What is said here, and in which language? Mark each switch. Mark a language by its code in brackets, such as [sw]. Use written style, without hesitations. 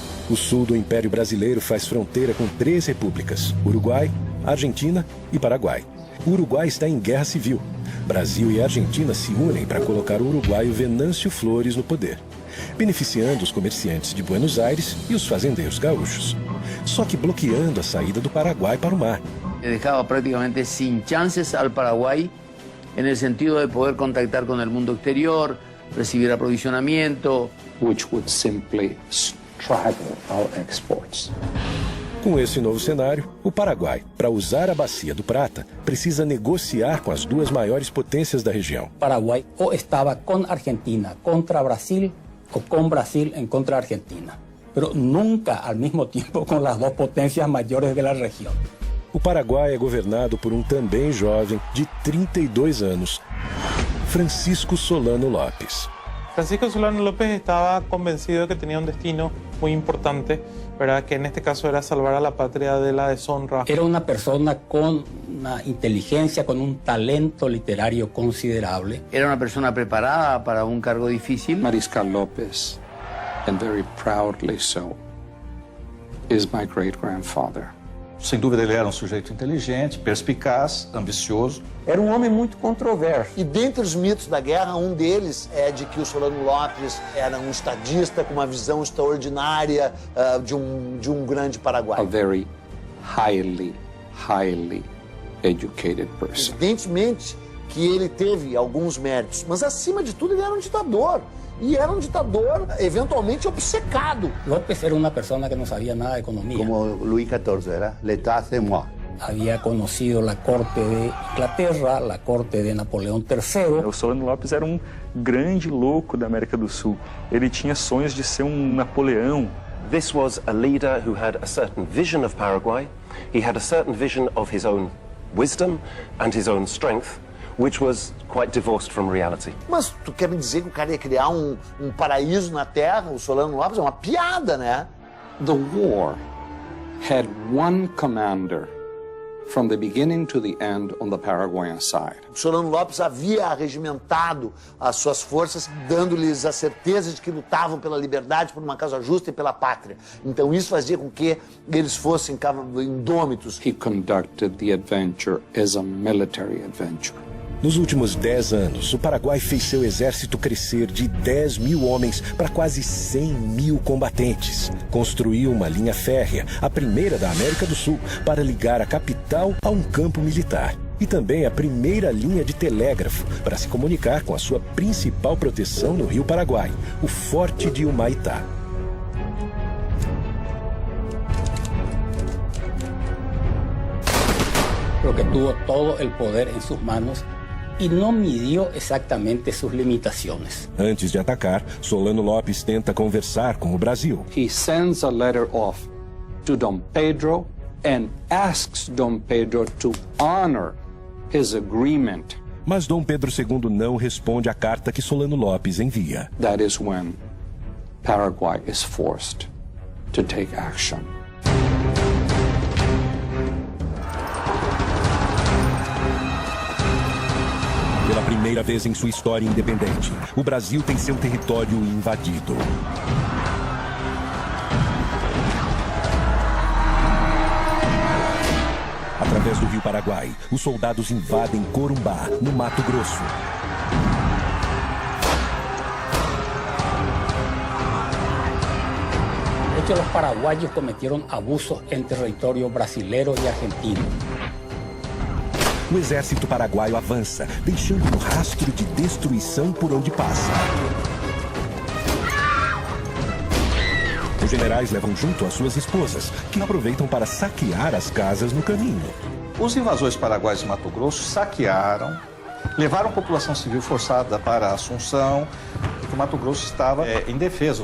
[pt] O sul do Império Brasileiro faz fronteira com 3 repúblicas: Uruguai, Argentina e Paraguai. O Uruguai está em guerra civil. Brasil e Argentina se unem para colocar o uruguaio Venâncio Flores no poder, beneficiando os comerciantes de Buenos Aires e os fazendeiros gaúchos, só que bloqueando a saída do Paraguai para o mar. [es] Dejaba prácticamente sin chances al Paraguay en el sentido de poder contactar con el mundo exterior, recibir aprovisionamiento, [en] Which would simply straggle our exports. [pt] Com esse novo cenário, o Paraguai, para usar a Bacia do Prata, precisa negociar com as 2 maiores potências da região. [es] Paraguay o estaba con Argentina contra Brasil o con Brasil en contra Argentina, pero nunca al mismo tiempo con las 2 potencias mayores de la región. [pt] O Paraguai é governado por um também jovem de 32 anos, Francisco Solano Lopes. [es] Francisco Solano López estaba convencido de que tenía un destino muy importante, ¿verdad? Que en este caso era salvar a la patria de la deshonra. Era una persona con una inteligencia, con un talento literario considerable. era una persona preparada para un cargo difícil. [en] Mariscal López, and very proudly so, is my great-grandfather. [pt] Sem dúvida, ele era um sujeito inteligente, perspicaz, ambicioso. Era um homem muito controverso. E dentre os mitos da guerra, um deles é de que o Solano Lopes era um estadista com uma visão extraordinária de um grande Paraguai. [en] A very highly educated person. [pt] Evidentemente que ele teve alguns méritos, mas acima de tudo ele era um ditador. E era um ditador eventualmente obcecado. [es] López era una persona que no sabía nada de economía. Como Luis XIV, era [fr] l'état c'est moi. [es] Había conocido la corte de Inglaterra, la corte de Napoleão III. [pt] O Solano Lopes era um grande louco da América do Sul. Ele tinha sonhos de ser um Napoleão. [en] This was a leader who had a certain vision of Paraguay. He had a certain vision of his own wisdom and his own strength, which was quite divorced from reality. [pt] Mas tu quer me dizer que o cara ia criar um paraíso na Terra, o Solano Lopes? É uma piada, né? [en] The war had one commander from the beginning to the end on the Paraguayan side. [pt] O Solano Lopes havia arregimentado as suas forças, dando-lhes a certeza de que lutavam pela liberdade, por uma causa justa e pela pátria. Então isso fazia com que eles fossem indômitos. [en] He conducted the adventure as a military adventure. [pt] Nos últimos 10 anos, o Paraguai fez seu exército crescer de 10 mil homens para quase 100 mil combatentes. Construiu uma linha férrea, a primeira da América do Sul, para ligar a capital a um campo militar. E também a primeira linha de telégrafo para se comunicar com a sua principal proteção no Rio Paraguai, o Forte de Humaitá. [es] Porque tuvo todo el poder en sus manos y no midió exactamente sus limitaciones. [pt] Antes de atacar, Solano Lopes tenta conversar com o Brasil. [en] He sends a letter off to Dom Pedro and asks Dom Pedro to honor his agreement. [pt] Mas Dom Pedro II não responde à carta que Solano Lopes envia. [en] That is when Paraguay is forced to take action. [pt] Pela primeira vez em sua história independente, o Brasil tem seu território invadido. Através do Rio Paraguai, os soldados invadem Corumbá, no Mato Grosso. [es] De hecho, los paraguayos cometieron abusos en territorio brasilero y argentino. [pt] O exército paraguaio avança, deixando um rastro de destruição por onde passa. Os generais levam junto as suas esposas, que aproveitam para saquear as casas no caminho. Os invasores paraguaios de Mato Grosso saquearam, levaram a população civil forçada para Assunção, porque o Mato Grosso estava indefeso.